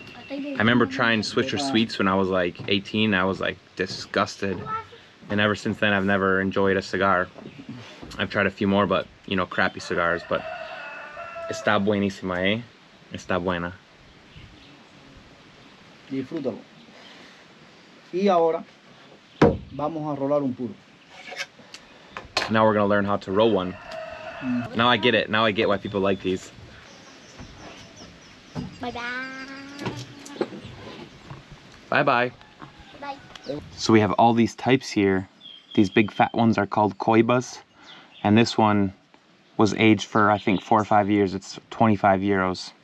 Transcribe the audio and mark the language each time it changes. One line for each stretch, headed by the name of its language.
English: I remember trying Swisher Sweets when I was like 18. I was like disgusted, and ever since then I've never enjoyed a cigar. I've tried a few more, but you know, crappy cigars, but
Spanish: está buenísima, eh? Está buena. Disfrútalo. Y ahora vamos a rolar un puro.
English: Now we're gonna learn how to roll one. Now I get it. Now I get why people like these. Bye bye. Bye bye. Bye. So we have all these types here. These big fat ones are called coibas, and this one was aged for I think 4 or 5 years. It's 25 euros.